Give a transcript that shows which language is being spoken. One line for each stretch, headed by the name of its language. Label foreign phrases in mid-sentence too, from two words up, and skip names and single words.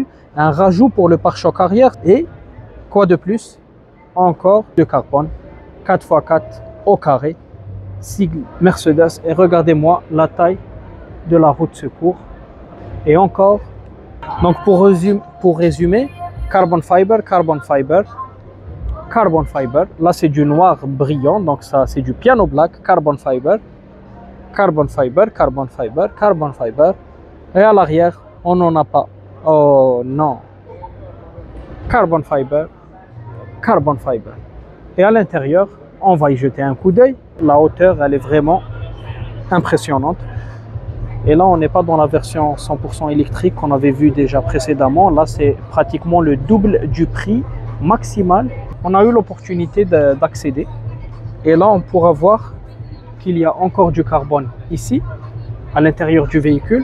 French: Un rajout pour le pare-choc arrière et quoi de plus? Encore de carbone 4x4 au carré, sigle Mercedes et regardez-moi la taille de la roue de secours. Et encore, donc pour résumer,
English: carbon fiber, carbon fiber, carbon fiber.
French: Là c'est du noir brillant, donc ça c'est du
English: piano black, carbon fiber, carbon fiber, carbon fiber, carbon fiber.
French: Et à l'arrière, on n'en a pas. Oh non,
English: carbon fiber, carbon fiber.
French: Et à l'intérieur, on va y jeter un coup d'œil. La hauteur, elle est vraiment impressionnante. Et là, on n'est pas dans la version 100% électrique qu'on avait vu déjà précédemment. Là, c'est pratiquement le double du prix maximal. On a eu l'opportunité d'accéder. Et là, on pourra voir qu'il y a encore du carbone ici, à l'intérieur du véhicule.